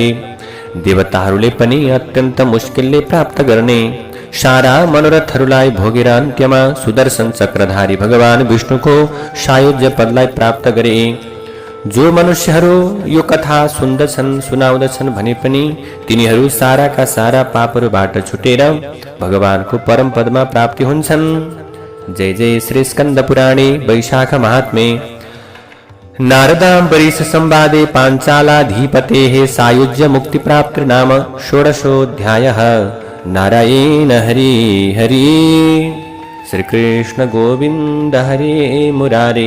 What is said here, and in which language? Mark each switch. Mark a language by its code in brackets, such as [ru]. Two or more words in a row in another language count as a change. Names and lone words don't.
[ne] देवताहरूले पनि अत्यन्त मुस्किलले प्राप्त गर्ने सारा मनोरथहरूलाई भोगेर अन्त्यमा सुदर्शन चक्रधारी भगवान विष्णुको सायुज्य पदलाई प्राप्त गरे। जो मनुष्यहरू यो कथा सुन्दछन्, सुनाउँदछन् भने पनि तिनीहरू साराका सारा पापहरूबाट छुटेर भगवानको परम पदमा प्राप्ति हुन्छन्। [sa] जय जय श्री स्कन्द पुराणे वैशाख महात्म्ये नारदाम्बरीश संवादे पाञ्चालाधिपतेः सायुज्य मुक्ति प्राप्ति नाम षोडशोऽध्यायः। नारायण हरि हरि। श्री कृष्ण गोविंद हरे मुरारे।